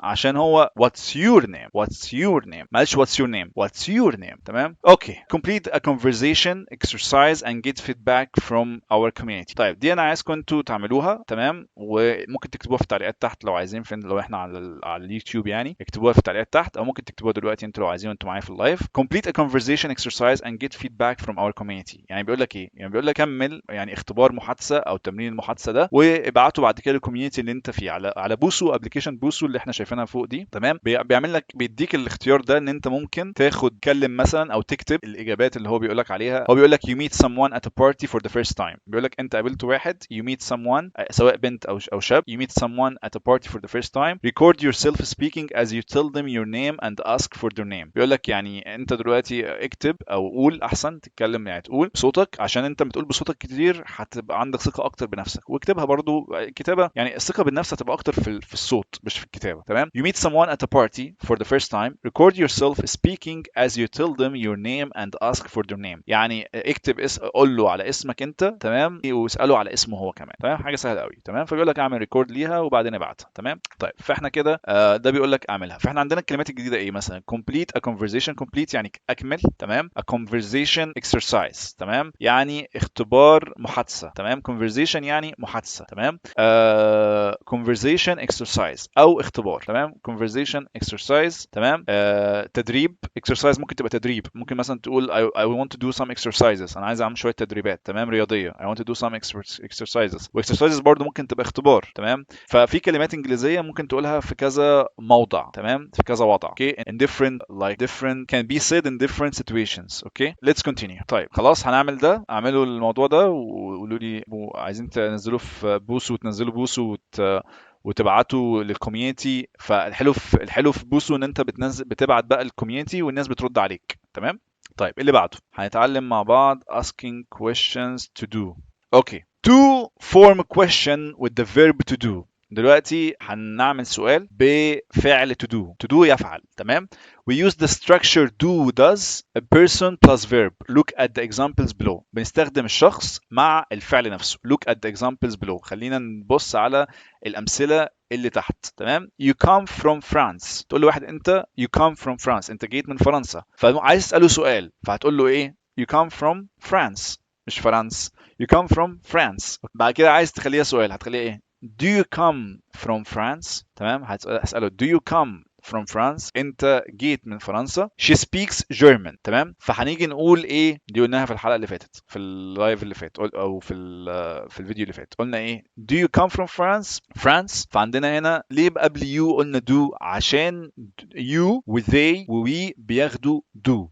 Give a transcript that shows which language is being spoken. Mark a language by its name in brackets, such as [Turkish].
[Arabic] عشان هو [English] what's your name. What's your name [Arabic] ما قالش [English] what's your name. What's your name. تمام. Okay. Complete a conversation exercise and get feedback from our community. [Arabic] طيب دي انا عايزكم انتوا تعملوها. تمام. وممكن تكتبوها في التعليقات تحت لو عايزين. فين لو احنا على اليوتيوب يعني اكتبوها في التعليقات تحت او ممكن تكتبوها دلوقتي انتوا لو عايزين وانتوا معايا في اللايف. [English] Complete a conversation exercise and get feedback from our community. [Arabic] يعني بيقول لك ايه؟ يعني بيقول لك كمل يعني اختبار محادثه او تمرين المحادثه ده وابعته بعد كده للكوميونتي اللي انت فيه على بوسو ابلكيشن بوسو اللي احنا شايفينها فوق دي. تمام. بيعمل لك بيديك الاختيار ده ان انت ممكن تكلم مثلا او تكتب الاجابات اللي هو بيقول لك عليها. هو بيقول لك [English] you meet someone at a party for the first time. [Arabic] بيقول لك انت قابلت واحد [English] you meet someone [Arabic] سواء بنت او شاب [English] you meet someone at a party for the first time record yourself speaking as you tell them your name and ask for their name. [Arabic] بيقول لك يعني انت دلوقتي اكتب او قول احسن تتكلم يعني تقول بصوتك عشان انت بتقول بصوتك كتير هتبقى عندك ثقة اكتر بنفسك. واكتبها برضو كتابة يعني الثقة بالنفس هتبقى اكتر في الصوت مش في الكتابة. تمام. [English] You meet someone at a party for the first time record yourself speaking as you tell them your name and ask for their name. [Arabic] يعني اكتب قول له على اسمك انت. تمام. واساله على اسمه هو كمان. تمام. حاجه سهله قوي. تمام. فبيقول لك اعمل ريكورد ليها وبعدين ابعتها. تمام. طيب فاحنا كده ده بيقول لك اعملها. فاحنا عندنا الكلمات الجديده ايه مثلا [English] complete a conversation. [Arabic] complete يعني اكمل. تمام. [English] a conversation exercise. [Arabic] تمام. يعني اختبار محادثه. تمام. conversation يعني محادثه. تمام. conversation exercise او اختبار. تمام. [English] conversation exercise. [Arabic] تمام. تدريب exercise ممكن تبقى تدريب. ممكن مثلا تقول [English] I want to do some exercises. [Arabic] انا عايز اعمل شويه تدريبات. تمام. رياضيه. [English] I want to do some exercises. [Arabic] واكسرسايزز برضو ممكن تبقى اختبار. تمام. ففي كلمات انجليزيه ممكن تقولها في كذا موضع. تمام. في كذا وضع. [English] okay in different can be said in different situations. okay let's continue. [Arabic] طيب خلاص هنعمل ده. اعملوا الموضوع ده وقولوا لي عايزين تنزلوه في بوسو وتنزلوا بوسو وتبعته للكوميونتي. فالحلو في بوسو ان انت بتبعت بقى الكوميونتي والناس بترد عليك. تمام. طيب اللي بعده هنتعلم مع بعض [English] asking questions to do. okay to form a question with the verb to do. [Arabic] دلوقتي هنعمل سؤال بفعل to do. [English] to do [Arabic] يفعل. تمام. [English] we use the structure do does a person plus verb. look at the examples below. [Arabic] بنستخدم الشخص مع الفعل نفسه. [English] look at the examples below. [Arabic] خلينا نبص على الأمثلة اللي تحت. [English] تمام. you come from France. [Arabic] تقول لواحد انت [English] you come from France. [Arabic] انت جيت من فرنسا. فعايز تسأله سؤال فهتقول له ايه [English] you come from France [Arabic] مش فرنسا. you come from France. بعد كده عايز تخليها سؤال هتخليها ايه [English] do you come from France؟ [Arabic] تمام، هسأله do you come from France؟ انت جيت من فرنسا. [English] she speaks German. [Arabic] تمام، فهنيجي نقول ايه؟ دي قلناها في الحلقه اللي فاتت، في اللايف اللي فات، او في الفيديو اللي فات، قلنا ايه؟ [English] do you come from France. [Arabic] فعندنا هنا ليه قبل you قلنا do؟ عشان you و they و we بياخدوا do.